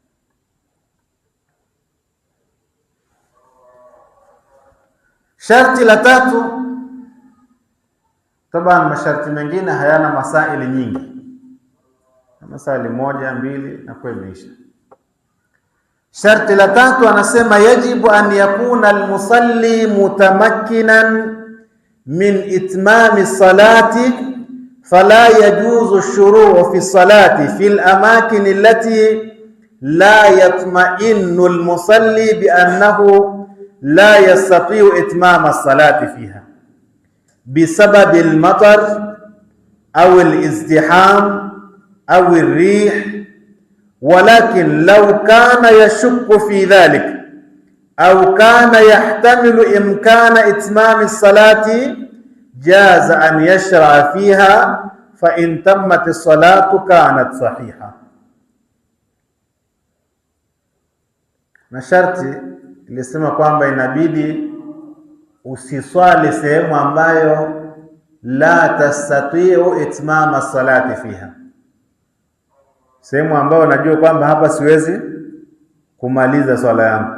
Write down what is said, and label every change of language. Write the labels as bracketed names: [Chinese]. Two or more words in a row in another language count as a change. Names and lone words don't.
[Swahili] Sharti la tatu, taban masharti mengine hayana masaili nyingi, masaili moja mbili na kwa imeisha. Sharti la tatu anasema [Arabic] يجب أن يكون المصلي متمكنا من إتمام الصلاة فلا يجوز الشروع في الصلاة في الأماكن التي لا يطمئن المصلي بأنه لا يستطيع إتمام الصلاة فيها بسبب المطر أو الازدحام أو الريح، ولكن لو كان يشك في ذلك أو كان يحتمل إمكان إتمام الصلاة جاز أن يشرع فيها فإن تمت الصلاة كانت صحيحة. [Swahili] Na sharti ilisema kwamba inabidi usiswali sehemu ambayo [Arabic] لا تستطيع إتمام الصلاة فيها, [Swahili] sehemu ambayo najua kwamba hapa siwezi kumaliza swala yangu.